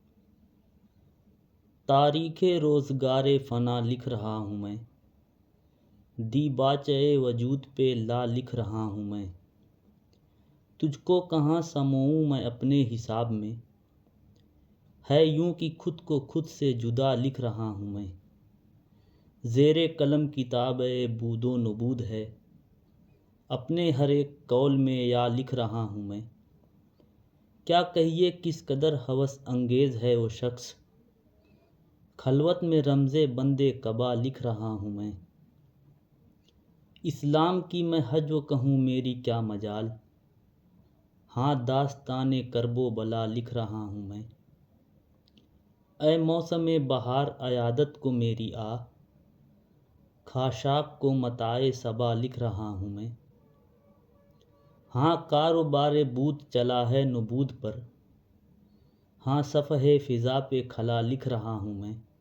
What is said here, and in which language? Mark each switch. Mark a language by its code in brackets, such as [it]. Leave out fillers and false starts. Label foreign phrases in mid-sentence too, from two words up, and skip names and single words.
[ur] تاریخ روزگار فنا لکھ رہا ہوں میں، دیباچہ وجود پہ لا لکھ رہا ہوں میں، تجھ کو کہاں سموؤں میں اپنے حساب میں، ہے یوں کہ خود کو خود سے جدا لکھ رہا ہوں میں، زیر قلم کتاب بود و نبود ہے، اپنے ہر ایک قول میں یا لکھ رہا ہوں میں، کیا کہیے کس قدر ہوس انگیز ہے وہ شخص، خلوت میں رمز بند قبا لکھ رہا ہوں میں، اسلام کی میں حج و کہوں میری کیا مجال، ہاں داستان کرب و بلا لکھ رہا ہوں میں، اے موسم بہار عیادت کو میری آ، خاشاک کو متاع صبا لکھ رہا ہوں میں، ہاں کاروبار بود چلا ہے نبود پر، ہاں صفحہ فضا پہ کھلا لکھ رہا ہوں میں،